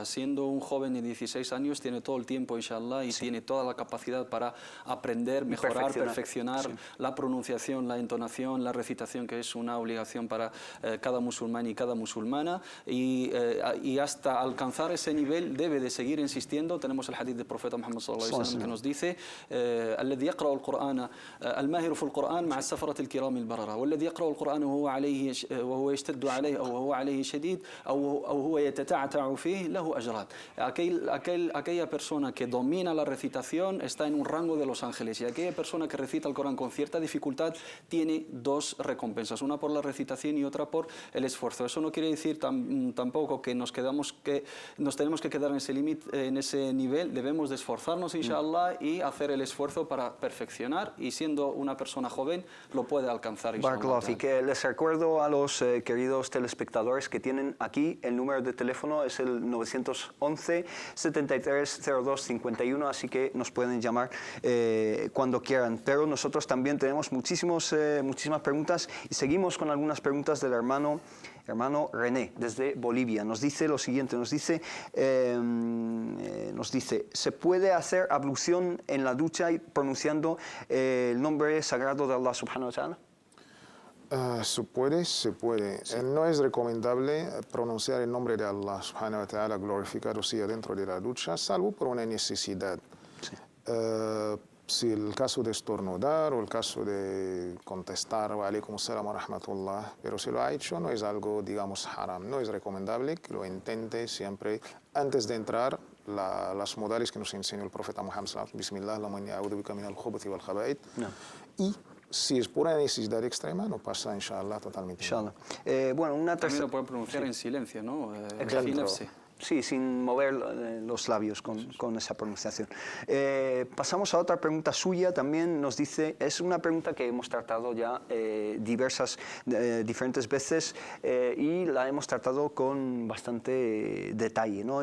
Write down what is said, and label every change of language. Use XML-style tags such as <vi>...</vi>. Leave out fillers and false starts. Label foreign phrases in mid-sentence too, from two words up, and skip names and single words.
<es>Siendo un joven de 16 años, tiene todo el tiempo, inshallah, y tiene toda la capacidad para aprender, mejorar, perfeccionar la pronunciación, la entonación, la recitación, que es una obligación para cada musulmán y cada musulmana. Y hasta alcanzar ese nivel debe de seguir insistiendo. Tenemos el hadith del profeta Muhammad</es> <ar>صلى الله عليه وسلم</ar> <es>que nos dice:</es> <ar>الذي يقرأ القرآن الماهر في القرآن مع السفرة الكرام البررة والذي يقرأ القرآن وهو يشتد عليه أو وهو عليه شديد أو هو يتتعتع فيه له أجران.</ar> <es>Aquella persona que domina la recitación está en un rango de los ángeles, y aquella persona que recita el Corán con cierta dificultad tiene dos recompensas, una por la recitación y otra por el esfuerzo. Eso no quiere decir tampoco que nos tenemos que quedar en ese nivel. Debemos de esforzarnos, inshallah, y hacer el esfuerzo para perfeccionar, y siendo una persona joven lo puede alcanzar, inshallah.</es> <ar>بارك الله فيك.</ar> <es>Les recuerdo a los queridos telespectadores que tienen aquí el número de teléfono, es el 911 73 02 51, así que nos pueden llamar cuando quieran. Pero nosotros también tenemos muchísimas preguntas, y seguimos con algunas preguntas del hermano René, desde Bolivia. Nos dice lo siguiente, nos dice, ¿se puede hacer ablución en la ducha y pronunciando el nombre sagrado de</es> <ar>الله سبحانه وتعالى?</ar> <es>Se puede. No es recomendable pronunciar el nombre de</es> <ar>الله سبحانه وتعالى,</ar> <es>glorificado sea dentro de la ducha, salvo por una necesidad. Sí. Si el caso de estornudar o el caso de contestar</es> <ar>وعليكم السلام ورحمة الله,</ar> <es>pero si lo ha hecho no es algo, digamos, haram. No es recomendable que lo intente siempre antes de entrar. Las modales que nos enseñó el profeta Muhammad</es> <ar>صلى الله عليه وسلم بسم الله اللهم إني أعوذ بك من الخبث والخبائث.</ar> <es>Y si es por una necesidad extrema, no pasa, inshallah, totalmente. Inshallah. Bueno, una También tercera... lo pueden pronunciar en silencio, ¿no? Sí, sin mover los labios con esa pronunciación. Pasamos a otra pregunta suya, también nos dice, es una pregunta que hemos tratado ya diferentes veces y la hemos tratado con bastante detalle, ¿no?</es>